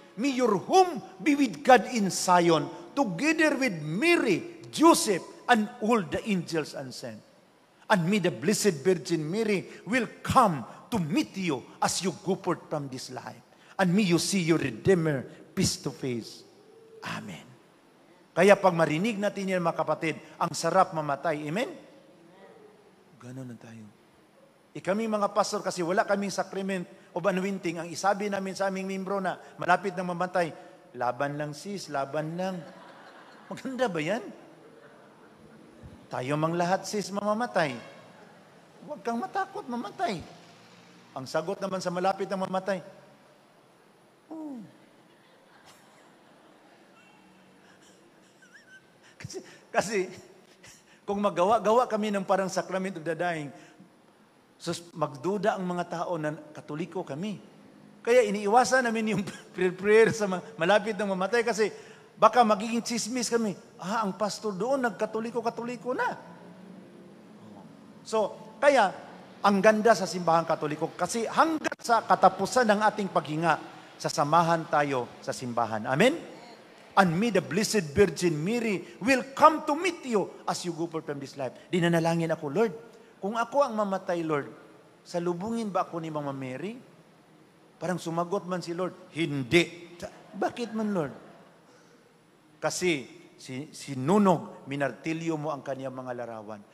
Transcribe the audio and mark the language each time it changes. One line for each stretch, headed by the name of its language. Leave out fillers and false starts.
English: May your home be with God in Zion, together with Mary, Joseph, and all the angels and saints. And may the Blessed Virgin Mary will come to meet you as you go forth from this life. And may you see your Redeemer face to face. Amen.
Filipino: Kaya pag marinig natin yan mga kapatid, ang sarap mamatay. Amen? Ganon na tayo. Kami mga pastor, kasi wala kaming sacrament of anointing, ang isabi namin sa aming membro na malapit na mamatay, laban lang sis, laban lang. Maganda ba yan? Tayo mang lahat sis mamamatay. Huwag kang matakot mamatay. Ang sagot naman sa malapit na mamatay, Kasi kung magawa kami ng parang sacrament of the dying, magduda ang mga tao na Katoliko kami. Kaya iniiwasan namin yung prayer sa malapit ng mamatay kasi baka magiging chismis kami. Ang pastor doon nagkatoliko-katoliko na. So, kaya ang ganda sa simbahan Katoliko kasi hanggat sa katapusan ng ating paghinga, sasamahan tayo sa simbahan. Amen?
English: And may the Blessed Virgin Mary will come to meet you as you go forth from this life.
Filipino: Dinanalangin ako, Lord, kung ako ang mamatay, Lord, salubungin ba ako ni Mama Mary? Parang sumagot man si Lord, hindi. Bakit man, Lord? Kasi sinunog, minartilyo mo ang kanyang mga larawan.